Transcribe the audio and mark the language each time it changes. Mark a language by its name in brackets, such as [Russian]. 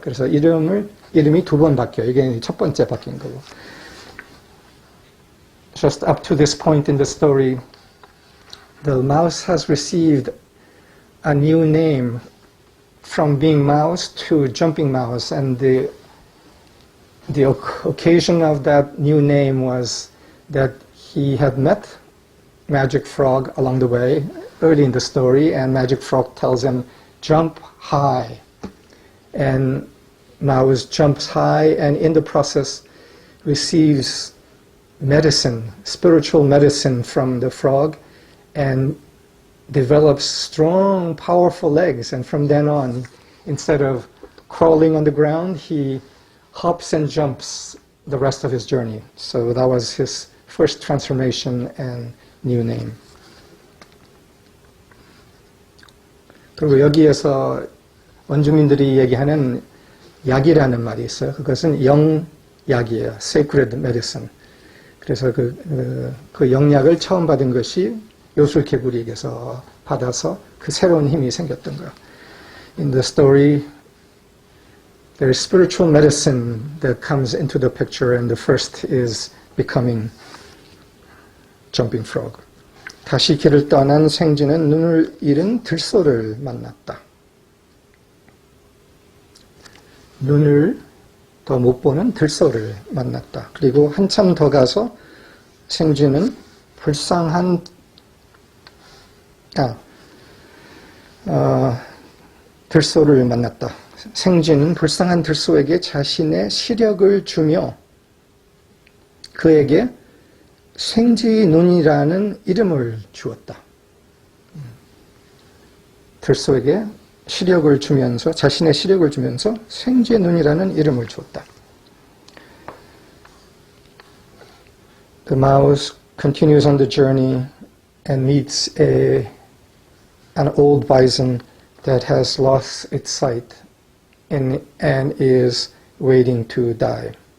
[Korean] 그래서 이름이 두 번 바뀌어요. 이게 첫 번째 바뀐 거고. [English] Just up to this point in the story, the mouse has received a new name from being mouse to jumping mouse, and the occasion of that new name was that he had met Magic Frog along the way early in the story, and Magic Frog tells him, jump high. And Mouse jumps high, and in the process receives medicine, spiritual medicine from the frog, and develops strong, powerful legs. And from then on, instead of crawling on the ground, he hops and jumps the rest of his journey. So that was his first transformation and new name. [Korean] 그리고 여기에서 원주민들이 얘기하는 약이라는 말이 있어요. 그것은 영약이에요. [English] Sacred medicine. [Korean] 그래서 그 영약을 처음 받은 것이 요술개구리에게서 받아서 그 새로운 힘이 생겼던 거예요. [English] In the story, there is spiritual medicine that comes into the picture, and the first is becoming jumping frog. [Korean] 다시 길을 떠난 생쥐는 눈을 잃은 들소를 만났다. 눈을 더 못 보는 들소를 만났다. 그리고 한참 더 가서 생쥐는 불쌍한 들소를 만났다. 생쥐는 불쌍한 들소에게 자신의 시력을 주며 그에게 생쥐 눈이라는 이름을 주었다. 들소에게 시력을 주면서, 자신의 시력을 주면서 생쥐의 눈이라는 이름을 주었다. [English] The mouse continues on the journey and meets an old bison that has lost its sight and is waiting to die.